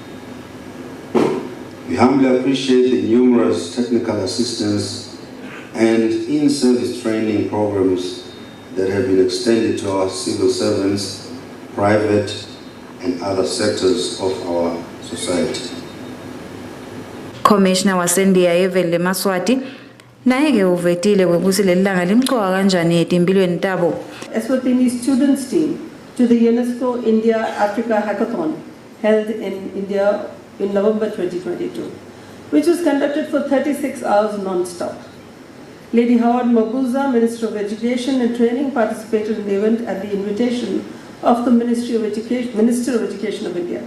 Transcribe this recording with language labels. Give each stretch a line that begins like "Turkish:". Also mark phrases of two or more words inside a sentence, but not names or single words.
English: We humbly appreciate the numerous technical assistance and in-service training programs that have been extended to our civil servants, private and other sectors of our society.
Swati: Commissioner waseNdiya Evele Maswati naye-ke uvetile kwekuthi lelilanga limcoka kanjani etimpilweni tabo.
English: Eswatini students team to the UNESCO India Africa Hackathon held in India in November 2022, which was conducted for 36 hours non-stop. Lady Howard Mabuza, Minister of Education and Training, participated in the event at the invitation of the Minister of Education of India.